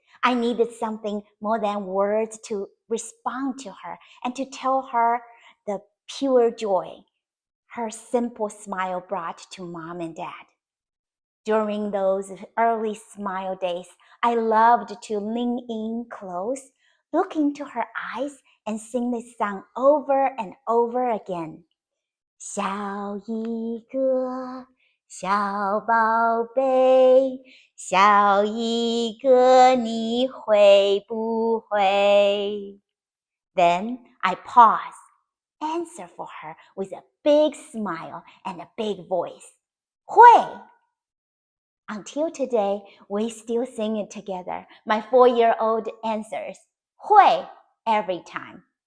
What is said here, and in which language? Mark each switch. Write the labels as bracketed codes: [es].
[en] I needed something more than words to respond to her and to tell her the pure joy her simple smile brought to mom and dad. During those early smile days, I loved to lean in close, look into her eyes, and sing this song over and over again. [zh] 笑一个小宝贝，笑一个你会不会? [en] Then I pause, answer for her with a big smile and a big voice. [zh] 会! [en] Until today, we still sing it together. My 4-year-old answers, [zh] 会, [en] every time.